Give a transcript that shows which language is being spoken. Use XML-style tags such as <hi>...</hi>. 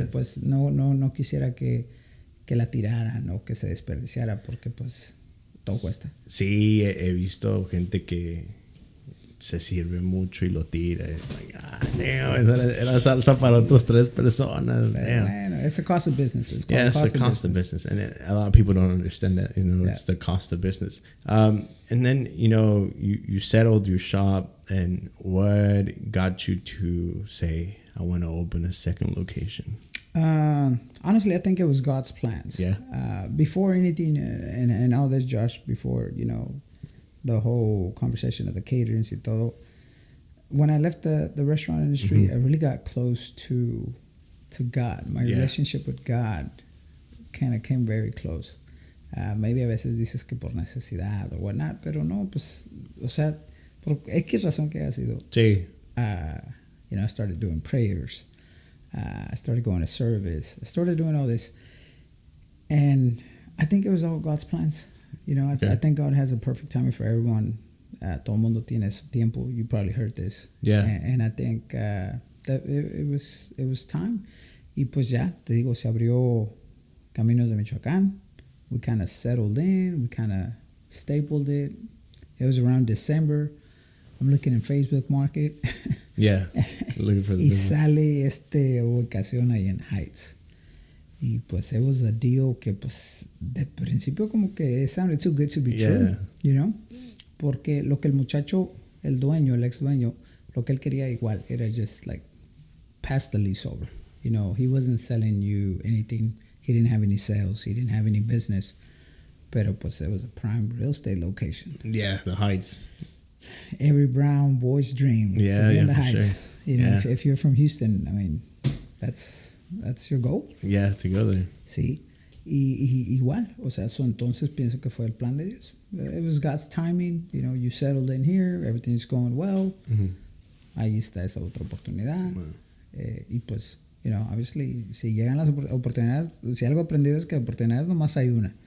<es>Pero pues no quisiera que la tiraran o que se desperdiciara porque pues todo cuesta. Sí, he visto gente que se sirve mucho y lo tira.</es> <en>Like, damn,</en> <es>esa era salsa para otras 3 personas. Pero</es> <en>Damn.</en> <es>bueno,</es> <en>it's the cost of business. It's called Yeah, it's the cost of business. And a lot of people don't understand that. It's the cost of business. And then, you settled your shop, and what got you to say, I want to open a second location? Honestly, I think it was God's plans. Yeah. Before anything, and all this, Josh, before, the whole conversation of the caterings</en> <es>y todo,</es> <en>when I left the restaurant industry, I really got close to God. My relationship with God kind of came very close. Maybe</en> <es>a veces dices que por necesidad o</es> <en>whatnot,</en> <es>pero no, pues, o sea, por X razón que haya sido. Sí.</es> <en>I started doing prayers. I started going to service. I started doing all this. And I think it was all God's plans. I think God has a perfect timing for everyone.</en> <es>Todo mundo tiene su tiempo.</es> <en>You probably heard this. Yeah. And I think that it was time.</en> <es>Y pues ya, te digo, se abrió Caminos de Michoacán.</es> <en>We kind of settled in. We kind of stapled it. It was around December. I'm looking in Facebook Market. Yeah. Looking for the</en> <es>y</es> <en>business.</en> <es>sale ubicación ahí en Heights. Y pues</es> <en>it was a deal</en> <es>que pues de principio como que</es> <en>it sounded too good to be true,</en> <es>porque lo que el muchacho, el ex dueño, lo que él quería igual era</es> <en>just like pass the lease over. He wasn't selling you anything. He didn't have any sales. He didn't have any business.</en> <es>Pero pues</es> <en>it was a prime real estate location. Yeah, the Heights. Every brown boy's dream to be in the Heights. Sure. If you're from Houston, I mean, that's your goal. Yeah, to go there.</en> <es>Sí. Y igual, o sea, entonces pienso que fue el plan de Dios.</es> <en>It was God's timing. You settled in here, everything's going well. Mm-hmm.</en> <es>Ahí está esa otra oportunidad.</es> <en>Wow.</en> <es>Y pues,</es> <en>obviously,</en> <es>si llegan las oportunidades, si algo aprendido es que oportunidades nomás hay una.</es>